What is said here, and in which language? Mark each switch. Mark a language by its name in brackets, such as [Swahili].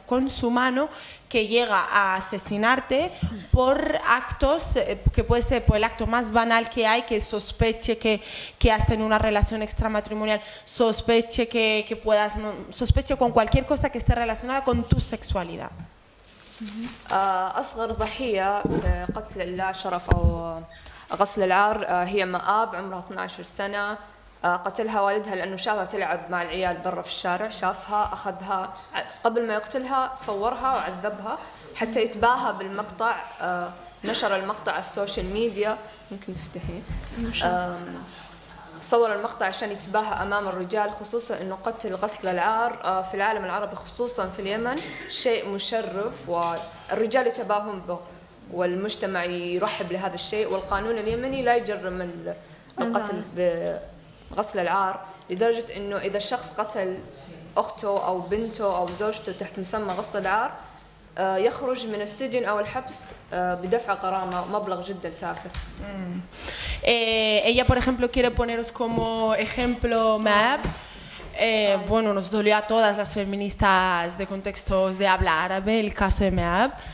[Spanish] con su mano que llega a asesinarte por actos, que puede ser por el acto más banal que hay, que sospeche que has tenido una relación extramatrimonial, sospeche que puedas, sospeche con cualquier cosa que esté relacionada con tu sexualidad. [Arabic] أصغر ضحية في قتل اللا شرف أو غسل العار هي مآب عمرها 12 سنة. قتلها والدها لأنه شافها تلعب مع العيال برا في الشارع، شافها أخذها قبل ما يقتلها، صورها وعذبها حتى يتباهى بالمقطع. نشر المقطع على السوشيال ميديا، ممكن تفتحيه. صور المقطع عشان يتباهى أمام الرجال، خصوصا أنه قتل غسل العار في العالم العربي خصوصا في اليمن شيء مشرف والرجال يتباهون به والمجتمع يرحب لهذا الشيء، والقانون اليمني لا يجرم القتل بغسل العار، لدرجة أنه إذا الشخص قتل أخته أو بنته أو زوجته تحت مسمى غسل العار يخرج من السجن أو الحبس بدفع غرامة مبلغ جدا تافه. [Spanish] Ella, por ejemplo, quiere poneros como ejemplo Mab. Bueno, nos dolió a todas las feministas de contextos de habla árabe el caso de Mab.